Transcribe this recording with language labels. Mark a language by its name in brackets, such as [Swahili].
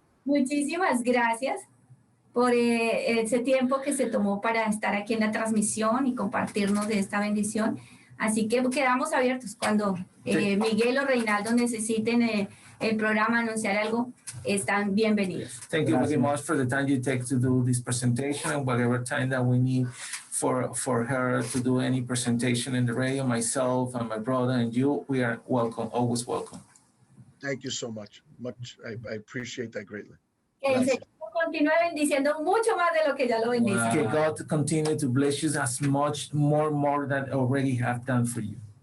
[Spanish] Muchísimas gracias por ese tiempo que se tomó para estar aquí en la transmisión y compartirnos de esta bendición. Así que quedamos abiertos cuando Miguel o Reinaldo necesiten el programa, anunciar algo, están bienvenidos. [English] Thank you very much for the time you take to do this presentation, and whatever time that we need for her to do any presentation in the radio, myself and my brother and you, we are welcome, always welcome. Thank you so much. I appreciate that greatly. [Spanish] Que el Gracias. Señor continúe bendiciendo mucho más de lo que ya lo bendice. [English] Wow. [Spanish] Que [English] God continue to bless you as much more than already have done for you.